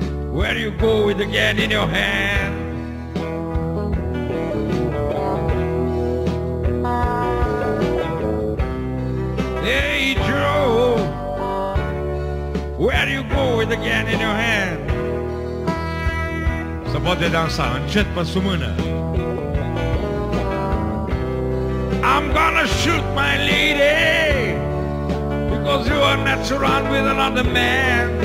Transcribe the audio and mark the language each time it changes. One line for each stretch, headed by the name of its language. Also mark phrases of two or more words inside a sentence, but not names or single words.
English: Where you go with the can in your hand. Hey Joe, where you go with the can in your hand.
Romanian: Se poate dansa încet pe sub mână.
English: I'm gonna shoot my lady because you are not surrounded with another man.